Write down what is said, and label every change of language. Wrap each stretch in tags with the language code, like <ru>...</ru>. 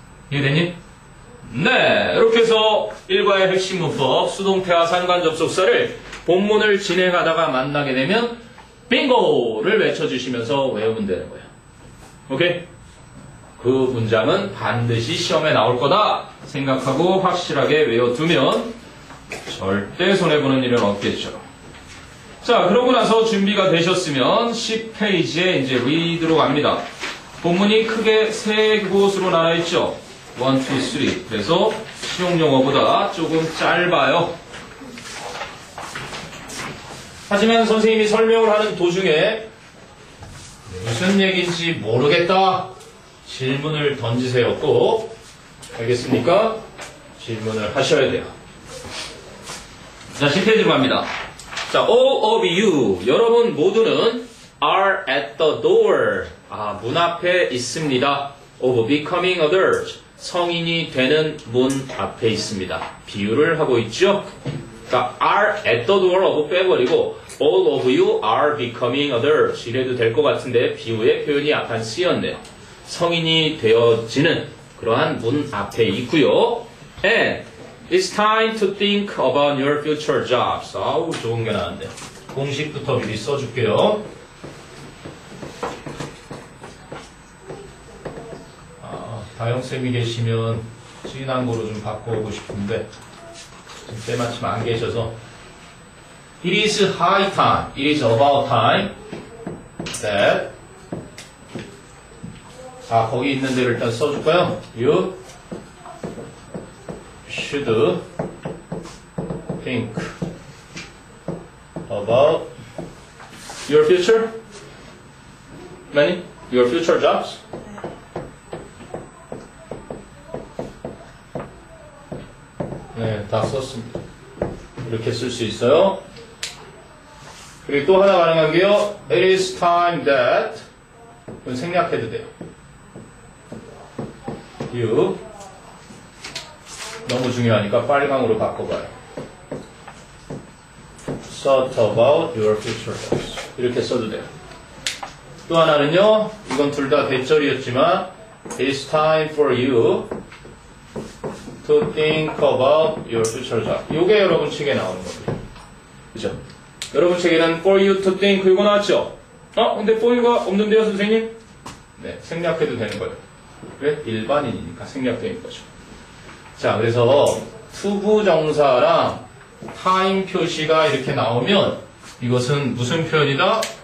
<ko>이해되니? 네, 이렇게 해서 일과의 핵심 문법, 수동태와 상관접속사를 본문을 진행하다가 만나게 되면 빙고를 외쳐주시면서 외우면 되는 거예요. 오케이? 그 문장은 반드시 시험에 나올 거다 생각하고 확실하게 외워두면 절대 손해보는 일은 없겠죠. 자, 그러고 나서 준비가 되셨으면 10페이지에 이제 리드로 갑니다. 본문이 크게 세 곳으로 나눠 있죠. 1, 2, 3. 그래서 시용 용어보다 조금 짧아요. 하지만 선생님이 설명을 하는 도중에 무슨 얘기인지 모르겠다. 질문을 던지세요. 꼭. 알겠습니까? 질문을 하셔야 돼요. 자, 10페이지로 갑니다. 자,</ko> <en>all of you.</en> <ko>여러분 모두는</ko> <en>are at the door.</en> <ko>문 앞에 있습니다.</ko> <en>of becoming adults.</en> <ko>성인이 되는 문 앞에 있습니다. 비유를 하고 있죠. 그러니까 are at the door of 빼버리고</ko> <en>all of you are becoming adults</en> <ko>이래도 될 것 같은데 비유의 표현이 약간 쓰였네요. 성인이 되어지는 그러한 문 앞에 있고요.</ko> <en>And it's time to think about your future jobs.</en> <ko>아우 좋은 게 나왔네요. 공식부터 미리 써줄게요. 다영쌤이 계시면 진한 거로 좀 바꿔오고 싶은데 지금 때마침 안 계셔서</ko> <en>It is high time, it is about time that</en> <ko>거기 있는 데를 일단 써줄까요?</ko> <en>You should think about your future? Manny? Your future jobs?</en> <ko>네, 다 썼습니다. 이렇게 쓸 수 있어요. 그리고 또 하나 가능한 게요.</ko> <en>It is time that</en> <ko>이건 생략해도 돼요. You 너무 중요하니까 빨강으로 바꿔봐요.</ko> <en>Thought about your future jobs.</en> <ko>이렇게 써도 돼요. 또 하나는요. 이건 둘 다 대절이었지만</ko> <en>It's time for you to think about your future job.</en> <ko>이게 여러분 책에 나오는 겁니다. 그죠? 여러분 책에는</ko> <en>for you to think</en> <ko>이거 나왔죠? 근데 for you가 없는데요, 선생님? 네, 생략해도 되는 거예요. 왜? 일반인이니까 생략되는 거죠. 자, 그래서 투부정사랑 타임 표시가 이렇게 나오면 이것은 무슨 표현이다?</ko>